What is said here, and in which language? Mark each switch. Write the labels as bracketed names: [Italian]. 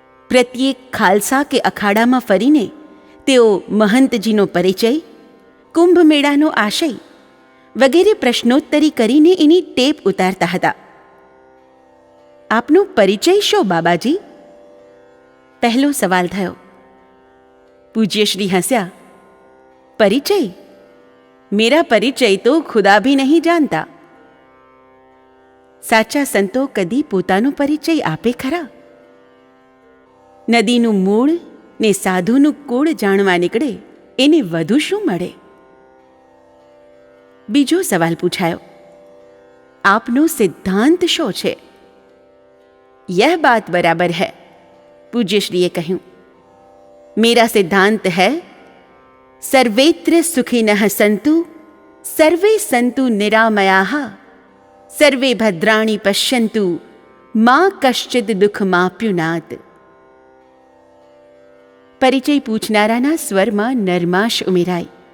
[Gujarati] પ્રત્યેક ખાલસા કે અખાડામાં ફરીને તેઓ મહંતજીનો પરિચય, કુંભ મેળાનો આશય વગેરે પ્રશ્નોત્તરી કરીને એની ટેપ ઉતારતા હતા. આપનો પરિચય શો બાબાજી? પહેલો સવાલ થયો. પૂજ્યશ્રી હસ્યા. પરિચય? [Hindi] मेरा परिचय तो खुदा भी नहीं जानता। [Gujarati] સાચા સંતો કદી પોતાનો પરિચય આપે ખરા? નદીનું મૂળ ને સાધુનું કુળ જાણવા નીકળે એને વધુ શું મળે? બીજો સવાલ પૂછાયો, આપનો સિદ્ધાંત શો છે? [Hindi] यह बात बराबर है, [Gujarati] पूज्यश्रीए કહ્યું। [Hindi] मेरा सिद्धांत है [Sanskrit] सर्वेत्र सुखिनः सन्तु सर्वे सन्तु निरामयाः सर्वे भद्राणि पश्यन्तु मा कश्चित् दुःखमाप्युनात्। [Gujarati] પરિચય પૂછનારાના સ્વરમાં નરમાશ ઉમેરાઈ।